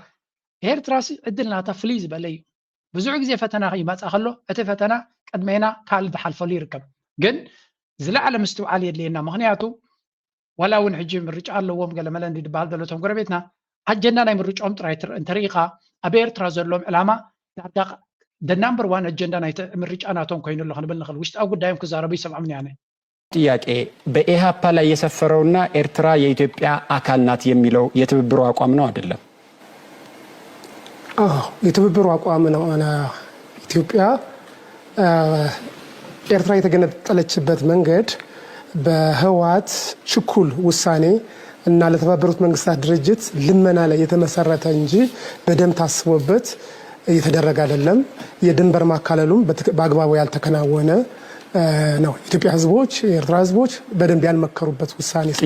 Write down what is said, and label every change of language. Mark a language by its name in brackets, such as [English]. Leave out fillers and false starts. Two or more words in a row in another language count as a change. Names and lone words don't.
[Tigrinya] ኤርትራሲ ዕድል ናታ ፍልይ ዝበለ እዩ። ብዙሕ ግዜ ፈተና ይመፅእ ከሎ እቲ ፈተና ቀድሜና ካልእ ዝሓልፈሉ ይርከብ። ግን ዝለዓለ ምስትውዓል የድልየና። ምክንያቱ ዋላ እውን ሕጂ ምርጫ ኣለዎም ገለመለ እንድበሃል ዘሎቶም ጎረቤትና ኣጀንዳ ናይ ምርጫኦም ጥራይ እንተሪኢኻ ኣብ ኤርትራ ዘለዎም ዕላማ ዳርጋ [English] number one [Tigrinya] አጀንዳ ናይ ምርጫ ናቶም ኮይኑ ኣሎ ክንብል ንኽእል ውሽጣዊ ጉዳዮም ክዛረቡ ይሰምዑም ያኔ [Amharic] ጥያቄ በኢሃፓ ላይ የሰፈረውና ኤርትራ የኢትዮጵያ አካል ናት የሚለው የትብብሩ አቋም ነው አይደለም? የትብብሩ አቋም ነው። ኢትዮጵያ ኤርትራ የተገነጠለችበት መንገድ በህወሓት ችኩል ውሳኔ እና ለተባበሩት መንግስታት ድርጅት ልመና ላይ የተመሰረተ እንጂ በደም ታስቦበት እየተደረገ አይደለም። የድንበር ማካለሉም በአግባቡ ያልተከናወነ ነው። ኢትዮጵያ ህዝቦች የኤርትራ ህዝቦች በደንብ ያልመከሩበት ውሳኔ ስለሆነ